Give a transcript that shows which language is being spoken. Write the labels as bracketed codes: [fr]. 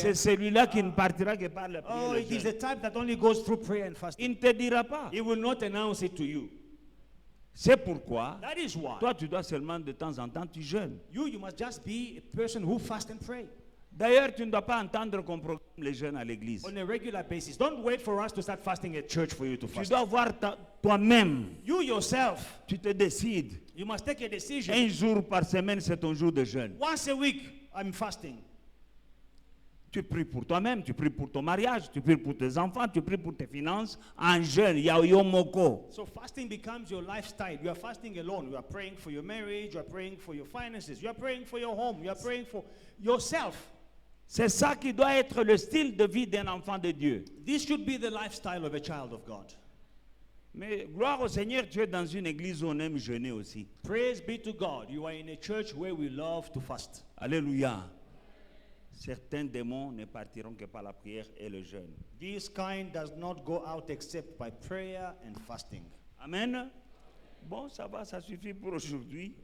[fr] c'est celui-là qui ne partira que par la prière oh, et [en] it [fr] le [en] is the [fr] jeûne? [en] type that only goes through prayer and fasting? [fr] Il ne te dira pas. [en] He will not announce it to you. [fr] C'est pourquoi, [en] That is why [fr] toi, tu dois seulement de temps en temps, tu jeûnes. [en] you must just be a person who fast and pray [fr] D'ailleurs, tu ne dois pas entendre qu'on programme les jeûnes à l'église. [en] on a regular basis. Don't wait for us to start fasting at church for you to [fr] Tu [en] fast. [fr] dois voir toi-même. [en] You yourself, [fr] Tu te décides. [en] you must take a decision. [fr] Un jour par semaine, c'est ton jour de jeûne. [en] Once a week, I'm fasting. [fr] Tu pries pour toi-même, tu pries pour ton mariage, tu pries pour tes enfants, tu pries pour tes finances. En jeûne, il y a Yomoko. [en] So fasting becomes your lifestyle. You are fasting alone. You are praying for your marriage. You are praying for your finances. You are praying for your home. You are praying for yourself. [fr] C'est ça qui doit être le style de vie d'un enfant de Dieu. [en] This should be the lifestyle of a child of God. [fr] Mais gloire au Seigneur, tu es dans une église où on aime jeûner aussi. [en] Praise be to God. You are in a church where we love to fast. Alléluia. [fr] Certains démons ne partiront que par la prière et le jeûne. [en] This kind does not go out except by prayer and fasting. Amen. [fr] Bon, ça va, ça suffit pour aujourd'hui.